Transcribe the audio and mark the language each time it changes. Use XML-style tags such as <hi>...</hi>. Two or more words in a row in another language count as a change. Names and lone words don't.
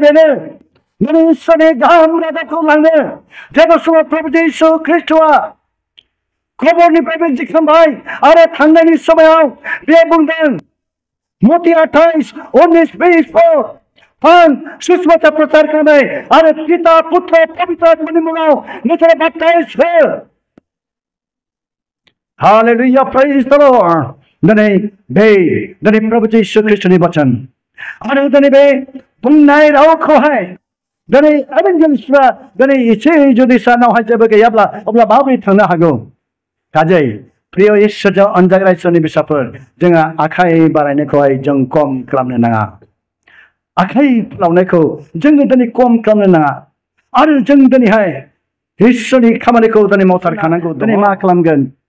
<brx>बेनो दिनै इसोरनि गाहाम रादाबखौ लांनो जेबो समाव प्रभु जिसु ख्रीष्टआ खबरनिफ्रायबो जिखांबाय आरो थांनायनि समाव बे बुंदों मती 28:19-20 आं सुसमाचार प्रचार खालामनाय आरो पिता पुत्र पवित्र आत्मानि मुङाव नोंसोरो बाप्टाइज हो</brx> <en>Hallelujah, praise the Lord.</en> <brx>दिनै प्रभु जिसु ख्रीष्टनि वचन आरो दिनै बे बुंनाय रावखौहाय दिनै एभेन्जेलिस्टफ्रा दिनै एसे जुदि सानावहाय जेबो गैयाब्ला अब्ला माबोरै थांनो हागौ काजै प्रिय इसोरजों अनजाग्रा इसोरनि बिसाफोर जोङो आखाइ बारायनायखौहाय जों खम खालामनो नाङा आखाइ फोलावनायखौ जोङो दिनै खम खालामनो नाङा आरो जों दिनैहाय इसोरनि खामानिखौ दिनै मावथारखानांगौ दिनै मा खालामगोन</brx>